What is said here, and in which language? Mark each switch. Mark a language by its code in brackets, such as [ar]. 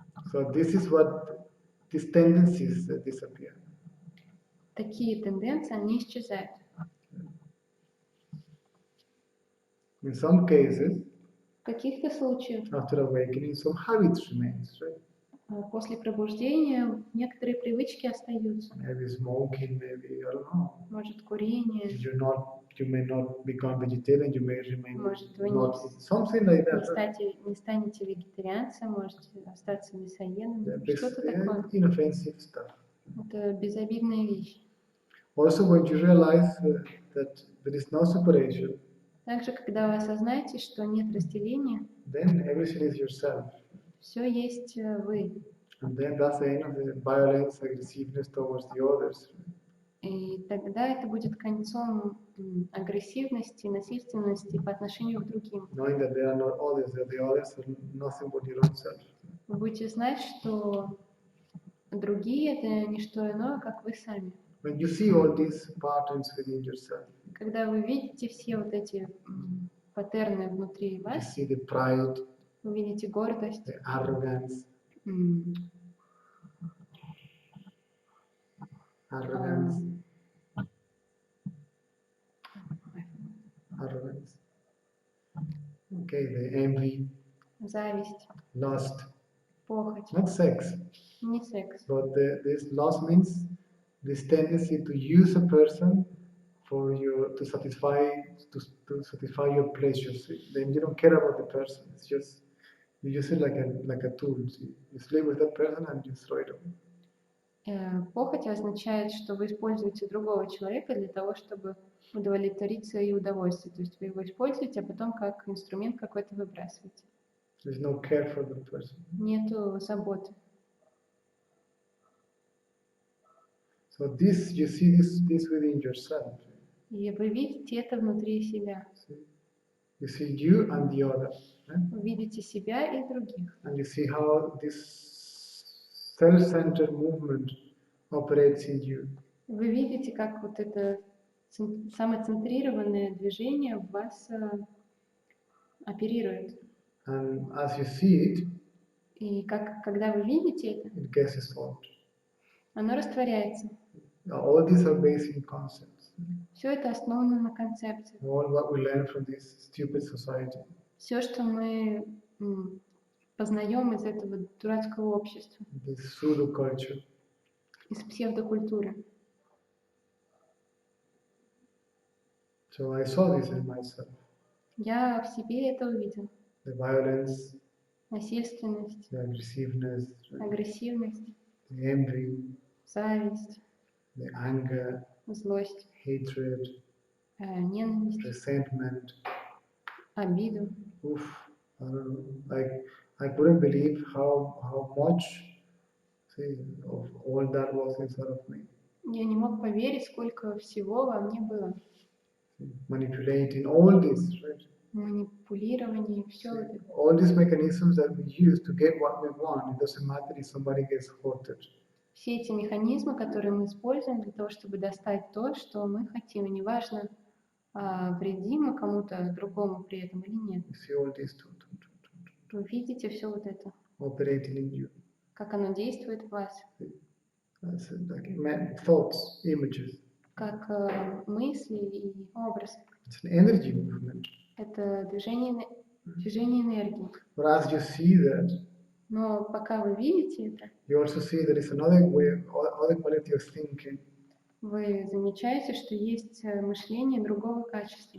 [en] So this is what these tendencies disappear. [ru] Такие тенденции, они исчезают. [en] In some cases, [ru] В каких-то случаях [en] after awakening, some habits remains, right? [ru] После пробуждения некоторые привычки остаются. [en] Maybe smoking, maybe I don't know. [ru] Может, курение, [en] You may not become vegetarian. You may remain [ru] может, вы [en] not something like that. [ru] не станете вегетарианцем, можете остаться мясоедом, [en] This [ru] что-то такое. [en] inoffensive stuff. [ru] Это безобидная вещь. [en] Also, when you realize that there is no separation, [ru] Также, когда вы осознаете, что нет разделения, [en] then everything is yourself. [ru] все есть вы. [en] And then that's the end of the violence, aggressiveness towards the others. [ru] И тогда это будет концом агрессивности, насильственности по отношению к другим. [en] Knowing that there are no others, that the others are nothing but your own self. [ru] Вы будете знать, что другие — это не что иное, как вы сами. [en] When you see all these patterns within yourself, [ru] Когда вы видите все вот эти паттерны внутри [en] you [ru] вас, [en] see the pride, [ru] вы видите гордость, [en] the arrogance, arrogance, arrogance. Okay, the envy, [ru] зависть, [en] lust, [ru] похоть, [en] not sex, [ru] не секс. [en] but this lust means this tendency to use a person for your to satisfy your pleasures. Then you don't care about the person. It's just you use it like a tool. See? You sleep with that person and you throw it away. [ru] Похоть означает, что вы используете другого человека для того, чтобы удовлетворить свои удовольствия. То есть вы его используете, а потом как инструмент какой-то выбрасываете. [en] There's no care for that person. [ru] Нету заботы. [en] So this you see this within yourself. [ru] И вы видите это внутри себя. [en] You see you and the other. Right? [ru] Вы видите себя и других. [en] And you see how this self-centered movement operates in you. [ru] Вы видите, как вот это самоцентрированное движение в вас оперирует. [en] And as you see it, [ru] И когда вы видите это, [en] it gets dissolved. [ru] оно растворяется. [en] All these are based in concepts. [ru] Все это основано на концепции. [en] All what we learn from this stupid society. [ru] Все, что мы познаем из этого дурацкого общества, [en] This pseudo culture. [ru] из псевдокультуры. [en] So I saw this in myself. [ru] Я в себе это увидел. [en] The violence, [ru] Насильственность, [en] the aggressiveness, [ru] агрессивность, [en] the envy, [ru] зависть, [en] the anger, [ru] злость, [en] hatred, [ru] ненависть, [en] resentment. [ru] обиду. [en] Oof, I don't know. I couldn't believe how much of all that was inside of me. [ru] Я не мог поверить, сколько всего во мне было. [en] Manipulating all this, right? [ru] Манипулирование, все это. [en] All these mechanisms that we use to get what we want, it doesn't matter if somebody gets hurted. [ru] Все эти механизмы, которые мы используем для того, чтобы достать то, что мы хотим, и неважно, вредим мы кому-то другому при этом или нет. [en] You see all this [ru] Вы видите все вот это, [en] operating in you. [ru] как оно действует в вас, [en] That's like thoughts, images. [ru] как мысли и образ. [en] It's an energy movement. [ru] Это движение энергии. [en] But as you see that, [ru] Но пока вы видите это, [en] you also see there is another way, other quality of thinking, [ru] вы замечаете, что есть мышление другого качества,